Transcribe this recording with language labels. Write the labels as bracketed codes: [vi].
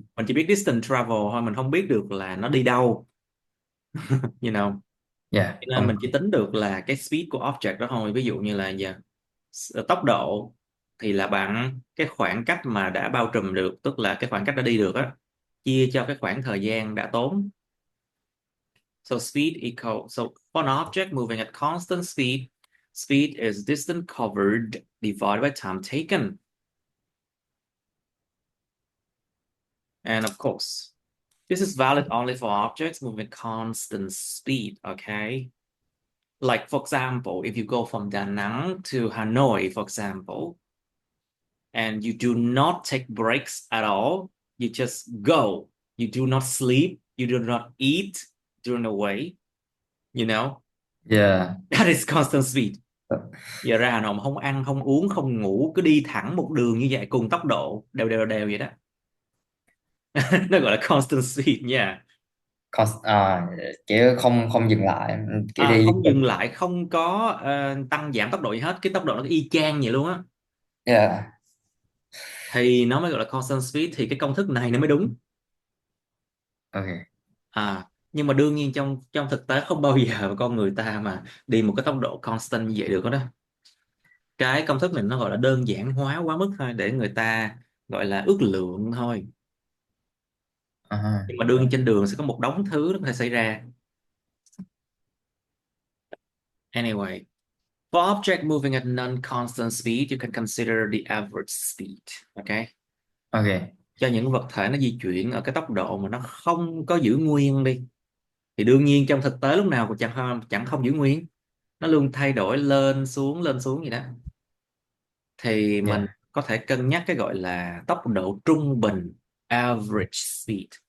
[vi] Mình chỉ biết distance travel thôi, mình không biết được là nó đi đâu. [en] You know. yeah. [vi] Cho nên mình chỉ tính được là cái speed của object đó thôi. Ví dụ như là giờ tốc độ thì là bằng cái khoảng cách mà đã bao trùm được, tức là cái khoảng cách đã đi được á, chia cho cái khoảng thời gian đã tốn. [en] So speed equal, so for an object moving at constant speed, speed is distance covered divided by time taken. And of course, this is valid only for objects moving constant speed, okay? Like, for example, if you go from Da Nang to Hanoi, for example, and you do not take breaks at all, you just go. You do not sleep, you do not eat during the way, you know, Yeah. that is constant speed. [vi] Giờ ra Hà Nội mà không ăn, không uống, không ngủ, cứ đi thẳng một đường như vậy cùng tốc độ đều đều đều vậy đó. Nó gọi là constant speed nha. kiểu không không dừng lại, kiểu đi liên Không tục. dừng lại, không có tăng giảm tốc độ gì hết, cái tốc độ nó y chang vậy luôn á, [en] Yeah. [vi] thì nó mới gọi là constant speed, thì cái công thức này nó mới đúng. [en] Okay. [vi] Nhưng mà đương nhiên trong trong thực tế không bao giờ con người ta mà đi một cái tốc độ constant như vậy được đó. Cái công thức này nó gọi là đơn giản hóa quá mức thôi, để người ta gọi là ước lượng thôi. Uh-huh. Nhưng mà đương nhiên trên đường sẽ có một đống thứ nó có thể xảy ra. [en] Anyway, for object moving at non-constant speed, you can consider the average speed. Ok. Okay. [vi] Cho những vật thể nó di chuyển ở cái tốc độ mà nó không có giữ nguyên đi, thì đương nhiên trong thực tế lúc nào cũng chẳng không giữ nguyên, nó luôn thay đổi lên xuống gì đó, thì mình [en] Yeah. [vi] có thể cân nhắc cái gọi là tốc độ trung bình, average speed.